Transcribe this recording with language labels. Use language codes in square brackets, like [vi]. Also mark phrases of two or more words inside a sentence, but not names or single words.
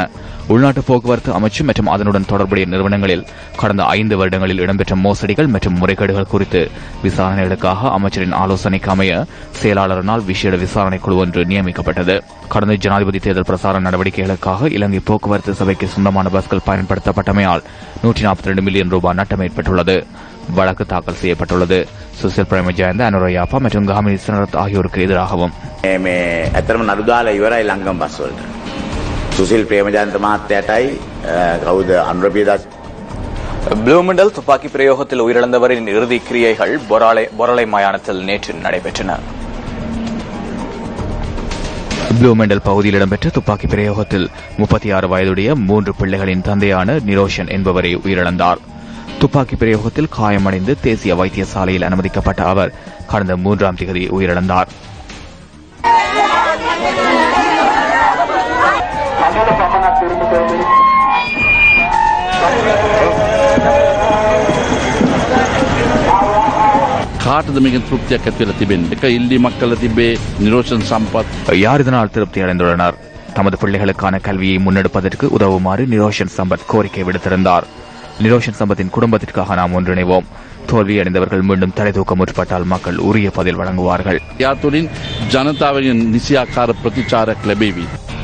[ta] உள்நாட்டு போக்குவரத்து அமைச்சு மற்றும் அதனுடன் தொடர்புடைய நிறுவனங்களில் கடந்த 5 வருடங்களில் இடம்பெற்ற மோசடிகள் மற்றும் முறைகேடுகள் குறித்து விசாரணைகளுக்காக அமைச்சரின் ஆலோசனைக்கு அமைய செயலாளரினால் விசேட விசாரணை குழு ஒன்று நியமிக்கப்பட்டது. கடந்த ஜனாதிபதி தேர்தல் பிரசார நடவடிக்கைகளுக்காக இலங்கை போக்குவரத்து சபைக்கு சொந்தமான பஸ்கள் பயன்படுத்தப்பட்டமையால் 142 மில்லியன் ரூபாய் நட்டம் ஏற்பட்டுள்ளது. வழக்கு தாக்கல் செய்யப்பட்டுள்ளது. சுசில் பிரேமஜயந்த, அனுராயாப்பா மற்றும் காமினி சனரத் ஆகியோருக்கு எதிராகவும் [si] ඇතරම නඩුදාලා ඉවරයි ලංගම් බස් වලට. සුසිල් ප්‍රේමජයන්ත මහත්තයාටයි කවුද අනුරපියදාස් [ta] ப்ளூமெண்டல் துப்பாக்கி பிரயோகத்தில் உயிரிழந்தவரின் இறுதி கிரியைகள் பொரளை மயானத்தில் நேற்று நடைபெற்றன. ப்ளூமெண்டல் பகுதியில் இடம்பெற்ற துப்பாக்கி பிரயோகத்தில் 36 வயதுடைய 3 பிள்ளைகளின் தந்தையான நிரோஷன் என்பவரை உயிரிழந்தார். துப்பாக்கி பிரயோகத்தில் காயமடைந்து தேசிய வைத்தியசாலையில் அனுமதிக்கப்பட்ட அவர் கடந்த 3ஆம் தேதி உயிரிழந்தார். [si] කාටද මේකෙන් තෘප්තියක් ඇති වෙලා තිබෙන්නේ? එක ඉල්ලීමක් කළා තිබේ නිරෝෂන් සම්පත්. [ta] யார் இதனால் திருப்தி அடைந்துள்ளனர்? தமது பிள்ளைகளுக்கான கல்வியை முன்னெடுப்பதற்கு உதவுமாறு நிரோஷன் சம்பத் கோரிக்கை விடுத்திருந்தார். நிரோஷன் சம்பத்தின் குடும்பத்திற்காக நாம் ஒன்றிணைவோம். தோல்வியடைந்தவர்கள் மீண்டும் தலை தூக்க முற்பட்டால் மக்கள் உரிய பதில் வழங்குவார்கள். [si] යාතුලින් ජනතාවගෙන් නිසියාකාර ප්‍රතිචාරයක් ලැබෙවි.